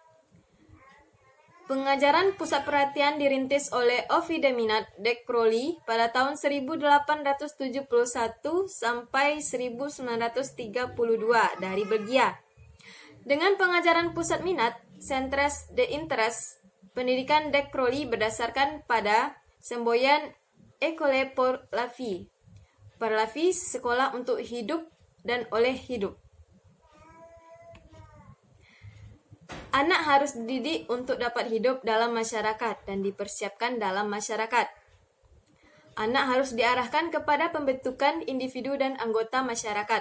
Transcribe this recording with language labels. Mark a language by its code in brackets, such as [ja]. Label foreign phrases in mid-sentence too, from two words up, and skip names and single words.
[id] Pengajaran pusat perhatian dirintis oleh Ovidiu de Crowley pada tahun 1871 sampai 1932 dari Belgia. Dengan pengajaran pusat minat, [fr] Centres de Interest, [id] pendidikan de Crowley berdasarkan pada semboyan [fr] École pour la vie, per la vie, [id] sekolah untuk hidup dan oleh hidup. Anak harus dididik untuk dapat hidup dalam masyarakat dan dipersiapkan dalam masyarakat. Anak harus diarahkan kepada pembentukan individu dan anggota masyarakat.